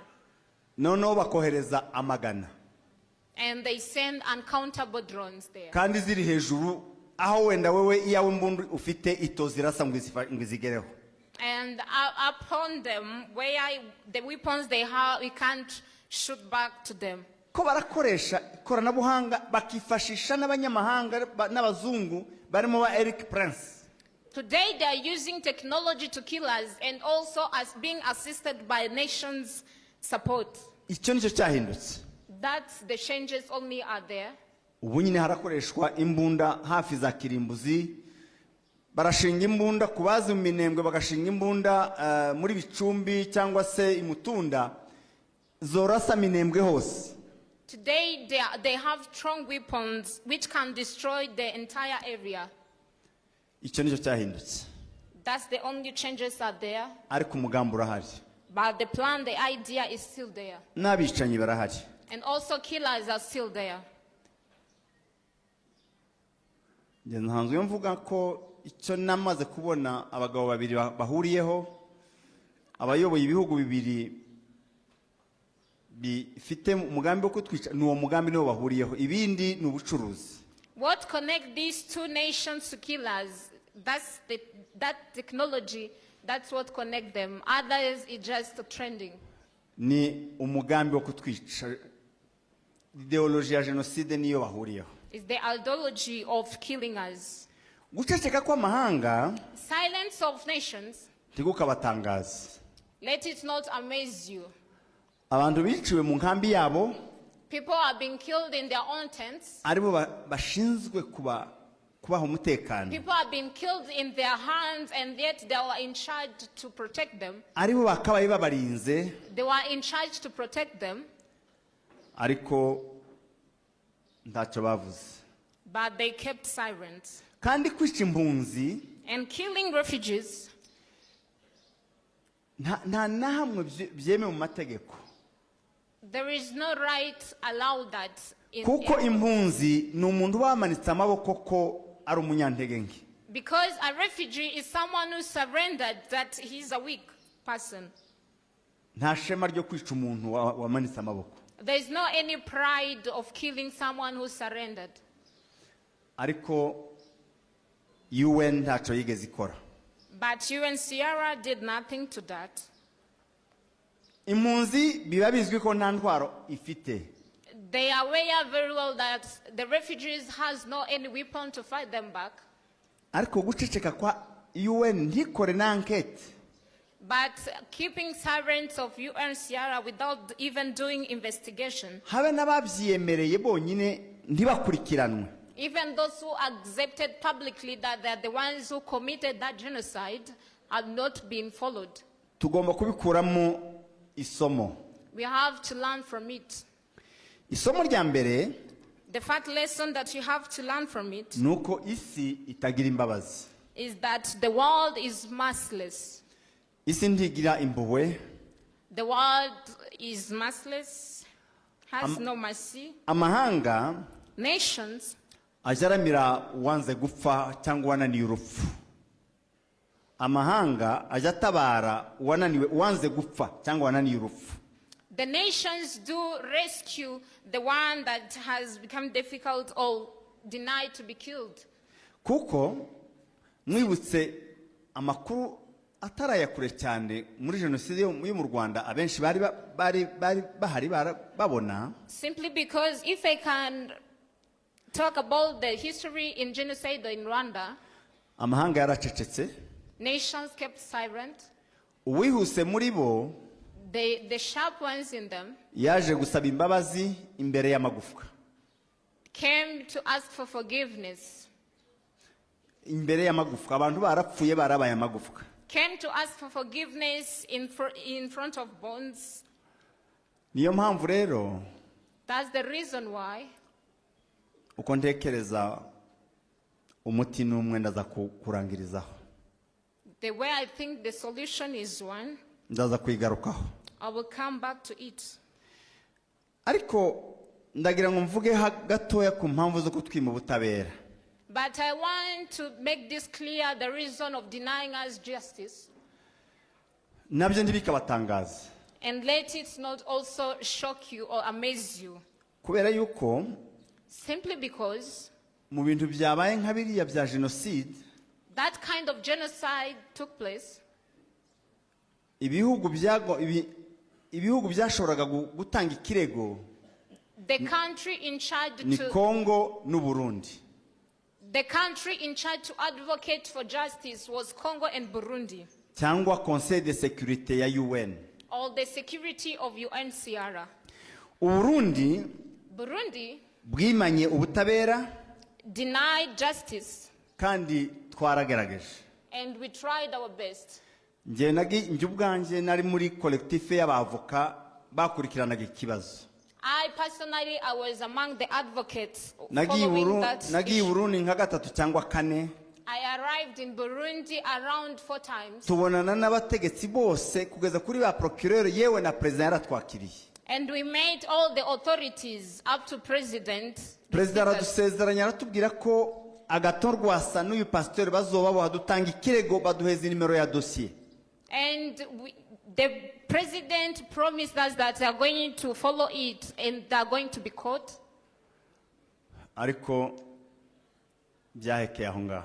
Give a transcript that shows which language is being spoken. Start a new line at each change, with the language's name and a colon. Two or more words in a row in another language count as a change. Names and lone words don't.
Kinyarwanda: Noneho bakohereza amagana.
English: And they send uncountable drones there.
Kinyarwanda: Kandi ziri hejuru aho wenda wewe iyawe mbundu ufite itozirasa ngo izigereho.
English: And upon them, where the weapons they have, we can't shoot back to them.
Kinyarwanda: Ko barakoresha ikoranabuhanga bakifashisha n'abanyamahanga n'abazungu barimo ba Eric Prince.
English: Today they are using technology to kill us and also as being assisted by nations' support.
Kinyarwanda: Icyo nicyo cyahindutse.
English: That's the changes only are there.
Kinyarwanda: Ubu nyine harakoreshwa imbunda hafi za kirimbuzi. Barashinga imbunda kubazi mu minembwe, bagashinga imbunda muri Bicumbi cyangwa se Imutunda zorasa minembwe hose.
English: Today they have strong weapons which can destroy the entire area.
Kinyarwanda: Icyo nicyo cyahindutse.
English: That's the only changes are there.
Kinyarwanda: Ariko umugambi urahari.
English: But the plan, the idea is still there.
Kinyarwanda: N'abicanyi barahari.
English: And also killers are still there.
Kinyarwanda: Ntanzwe mvuga ko icyo namaze kubona abagabo babiri bahuriyeho, abayoboye ibihugu bibiri bifite umugambi wo kutwica n'uwo mugambi niwo bahuriyeho, ibindi ni ubucuruzi.
English: What connect these two nations to kill us? That technology, that's what connect them. Others is just trending.
Kinyarwanda: Ni umugambi wo kutwica, ideology ya genocide niyo bahuriyeho.
English: It's the ideology of killing us.
Kinyarwanda: Guceceka kw'amahanga
English: Silence of nations,
Kinyarwanda: tigukabatangaza.
English: let it not amaze you.
Kinyarwanda: Abantu biciwe mu nkambi yabo,
English: People are being killed in their own tents.
Kinyarwanda: aribo bashinzwe kubaha umutekano,
English: People are being killed in their hands, and yet they were in charge to protect them.
Kinyarwanda: aribo bakabaye babarinze,
English: They were in charge to protect them,
Kinyarwanda: ariko ntacyo bavuze.
English: but they kept silent.
Kinyarwanda: Kandi kwica impunzi
English: And killing refugees,
Kinyarwanda: nta na hamwe byemewe mu mategeko,
English: there is no right allowed that in
Kinyarwanda: kuko impunzi ni umuntu bamanitse amaboko ko ari umunyantege nke.
English: because a refugee is someone who surrendered that he's a weak person.
Kinyarwanda: Nta shema ryo kwica umuntu wamanitse amaboko.
English: There is no any pride of killing someone who surrendered.
Kinyarwanda: Ariko UN ntacyo yigeze ikora.
English: But UNHCR did nothing to that.
Kinyarwanda: Impunzi biba bizwi ko nta ntwaro ifite,
English: They are aware very well that the refugees has no any weapon to fight them back.
Kinyarwanda: ariko guceceka kwa UN ntikore na enquete,
English: But keeping silence of UNHCR without even doing investigation,
Kinyarwanda: habe n'ababyiyemereye bonyine ntibakurikiranwe.
English: even those who accepted publicly that they're the ones who committed that genocide are not being followed.
Kinyarwanda: Tugomba kubikuramo isomo.
English: We have to learn from it.
Kinyarwanda: Isomo rya mbere
English: The first lesson that you have to learn from it
Kinyarwanda: nuko isi itagira imbabazi.
English: is that the world is merciless.
Kinyarwanda: Isi ntigira impuhwe.
English: The world is merciless, has no mercy.
Kinyarwanda: Amahanga
English: Nations
Kinyarwanda: ajaramira uwanze gupfa cyangwa wananiye urupfu. Amahanga ajatabara uwanze gupfa cyangwa wananiye urupfu.
English: The nations do rescue the one that has become difficult or denied to be killed.
Kinyarwanda: Kuko mwibutse amakuru atarayakure cyane muri genocide yo mu Rwanda, abenshi bari bahari babona.
English: Simply because if I can talk about the history in genocide in Rwanda,
Kinyarwanda: Amahanga yaracecetse.
English: nations kept silent.
Kinyarwanda: Uwihuse muri bo
English: The sharp ones in them
Kinyarwanda: yaje gusaba imbabazi imbere y'amagufwa.
English: came to ask for forgiveness.
Kinyarwanda: Imbere y'amagufwa, abantu barapfuye barabaye amagufwa.
English: Came to ask for forgiveness in front of bones.
Kinyarwanda: Niyo mpamvu rero
English: That's the reason why
Kinyarwanda: uko ntekereza umuti n'umwe ndaza kurangirizaho.
English: the way I think the solution is one,
Kinyarwanda: Ndaza kwigarukaho.
English: I will come back to it.
Kinyarwanda: Ariko ndagira ngo mvuge gatoya ku mpamvu zo kutwima ubutabera.
English: But I want to make this clear, the reason of denying us justice.
Kinyarwanda: Nabyo ntibikabatangaza.
English: And let it not also shock you or amaze you.
Kinyarwanda: Kubera yuko
English: Simply because
Kinyarwanda: mu bintu byabaye nka biriya bya genocide,
English: that kind of genocide took place.
Kinyarwanda: ibihugu byashoboraga gutanga ikirego
English: The country in charge
Kinyarwanda: ni
English: to
Kinyarwanda: Congo n'u Burundi.
English: the country in charge to advocate for justice was Congo and Burundi,
Kinyarwanda: Cyangwa
French: Conseil de Sécurité
Kinyarwanda: ya UN.
English: or the security of UNHCR.
Kinyarwanda: Uburundi
English: Burundi
Kinyarwanda: bwimanye ubutabera
English: denied justice,
Kinyarwanda: kandi twaragerageje.
English: and we tried our best.
Kinyarwanda: Njye ubwanjye nari muri collectif y'abavoka bakurikiranaga ikibazo.
English: I personally, I was among the advocates
Kinyarwanda: Nagiye
English: following that
Kinyarwanda: i
English: issue.
Kinyarwanda: Burundi nka gatatu cyangwa kane.
English: I arrived in Burundi around 4 times,
Kinyarwanda: Tubonana n'abategetsi bose kugeza kuri ba procureur yewe na president yaratwakiriye.
English: and we met all the authorities up to President.
Kinyarwanda: President aradusezeranya aratubwira ko Agathon Rwasa n'uyu pasteur bazoba badutanga ikirego baduheza nimero ya dossier.
English: And The president promised us that they are going to follow it and they are going to be caught.
Kinyarwanda: ariko byahekeye aho ngaho.